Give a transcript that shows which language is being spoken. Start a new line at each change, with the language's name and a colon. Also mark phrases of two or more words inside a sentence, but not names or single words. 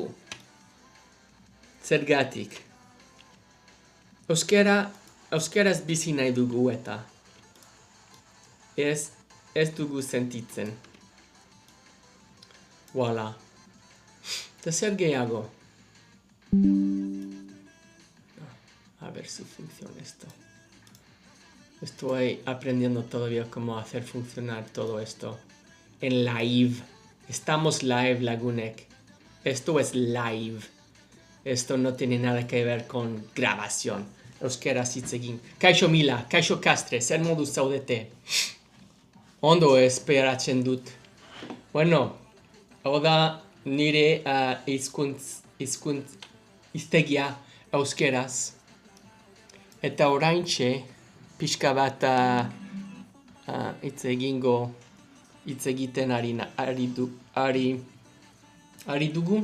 Basque: Zergatik. Euskaraz bizi nahi dugu eta ez dugu sentitzen. Voila. Eta zer gehiago.
Spanish: A ver si funciona esto. Estoy aprendiendo todavía cómo hacer funcionar todo esto. En live. Estamos live, lagunek. Esto es live. Esto no tiene nada que ver con grabación.
Basque: Euskaraz hitz egin. Kaixo Mila, kaixo Kastre, zer moduz zaudete. Ondo esperatzen dut. Bueno, hau da nire hiztegia euskaraz. Eta oraintxe, pixka bat hitz egiten ari dugu.